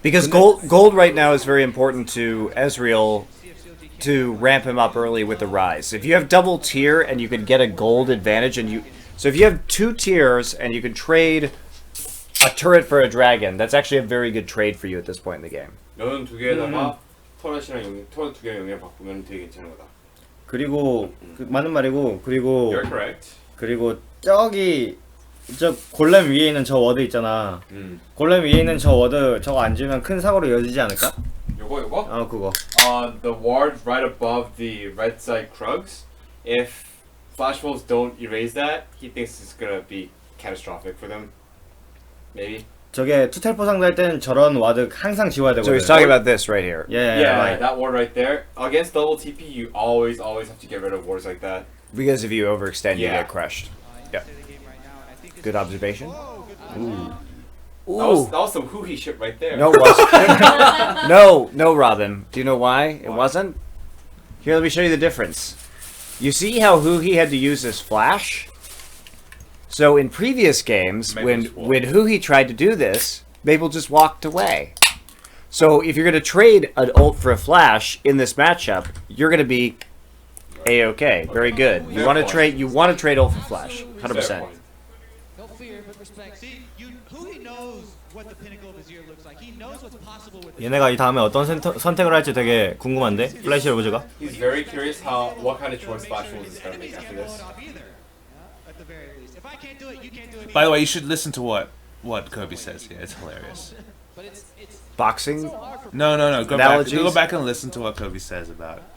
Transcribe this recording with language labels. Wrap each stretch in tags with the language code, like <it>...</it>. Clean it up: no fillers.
<en>Because gold right now is very important to Ezreal to ramp him up early with the rise. If you have double tier and you can get a gold advantage, so if you have 2 tiers and you can trade a turret for a dragon, that's actually a very good trade for you at this point in the game.</en> <ko>면 두 개에다가 터렛이랑 터렛 두 개 영역 바꾸면 되게 괜찮은 거다. 그리고 그, 맞는 말이고 그리고</ko> <en>You're correct.</en> <ko>그리고 저기 저 골렘 위에 있는 저 워드 있잖아. 골렘 위에 있는 저 워드 저거 안 지우면 큰 사고로 이어지지 않을까? 요거? 어 그거.</ko> <en>The ward right above the red side Krugs. If Flash Wolves don't erase that, he thinks it's gonna be catastrophic for them. Maybe.</en> <ko>저게 투텔포 상대할 때는 저런 와드 항상 지워야</ko> <en>So</en> <ko>되거든.</ko> <en>he's talking about this right here. Yeah, right. that ward right there. Against double TP, you always have to get rid of wards like that. Because if you overextend, you Yeah. get crushed. Yeah. Good observation. That was some hoo-hee shit right there. No, it wasn't. No, Robin. Do you know why it wasn't? Here, let me show you the difference. You see how Huhi had to use his flash? So in previous games, when Huhi tried to do this, Maple just walked away. So if you're going to trade an ult for a flash in this matchup, you're going to be A-okay. Very good. You want to trade ult for flash. 100%. No fear, but respect. See, who he knows what the pinnacle of his year looks like. He knows what's possible with it.</en> <ko>얘네가 이 다음에 어떤 선택을 할지 되게 궁금한데. 플래시 로브즈가.</ko> <en>He's very curious what kind of choice Flash Wolves is gonna make after this. At the very least. If I can't do it, you can't do it. By the way, you should listen to what Kobe says here. It's hilarious. But it's Boxing? No. Go Analogies? back and listen to what Kobe says about it.</en>